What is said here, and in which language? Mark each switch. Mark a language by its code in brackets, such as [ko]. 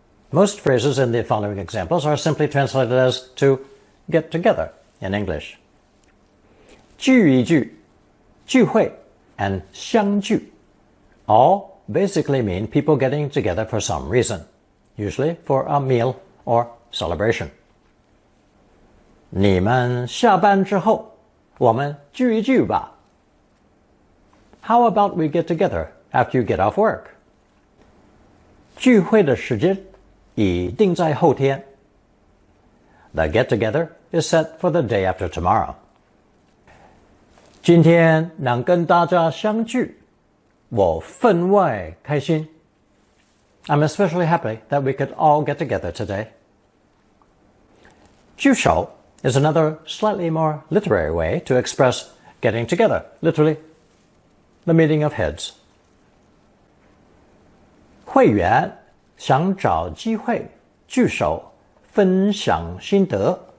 [en] Most phrases in the following examples are simply translated as to get together in English. 聚一聚, 聚会, and 相聚 all basically mean people getting together for some reason, usually for a meal or celebration. [zh] 你们下班之后，我们聚一聚吧。 [en] How about we get together after you get off work? [zh] 聚会的时间已定在后天。 [en] The get-together is set for the day after tomorrow. [zh] 今天能跟大家相聚，我分外开心。 [en] I'm especially happy that we could all get together today. 聚首 is another slightly more literary way to express getting together, literally, the meeting of heads. [zh] 会员想找机会聚首分享心得。